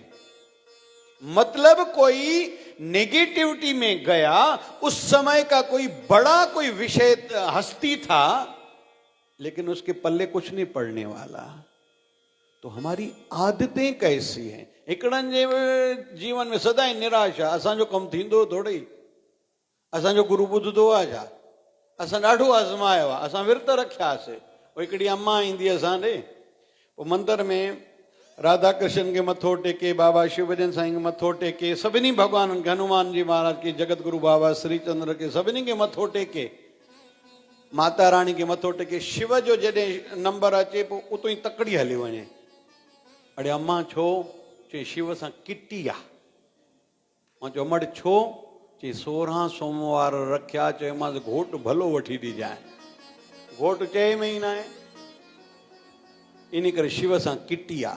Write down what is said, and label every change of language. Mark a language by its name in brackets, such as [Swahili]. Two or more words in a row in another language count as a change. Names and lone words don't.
[Hindi] मतलब कोई नेगेटिविटी में गया, उस समय का कोई बड़ा कोई विषय हस्ती था, लेकिन उसके पल्ले कुछ नहीं पड़ने वाला। तो हमारी आदतें कैसी हैं? [Sindhi] हिकड़नि जे जीवन में सदाई निराशा, असांजो कम थींदो थोड़ी, असांजो गुरु ॿुधंदो आहे छा, असां ॾाढो आज़मायो आहे, असां विर्त रखियासीं। हिकिड़ी अम्मा ईंदी असां ॾे, पोइ मंदर में राधा कृष्ण के मथो टेके, बाबा शिवजन साईं के मथो टेके, सभिनी भगवान के, हनुमान जी महाराज के, जगत गुरु बाबा श्री चंद्र के, सभिनी के मथो टेके, माता रानी के मथो टेके। शिव जो जॾहिं नंबर अचे पोइ उतो ई तकड़ी हली वञे। अड़े अम्मा छो? चई शिव सां किटी आहे। मां चयो अमड़ छो? चई 16 सोमवार रखिया, चयोमांसि घोट भलो वठी ॾिजांइ। घोट चए में ही ना आहे। इन करे शिव सां किटी आ।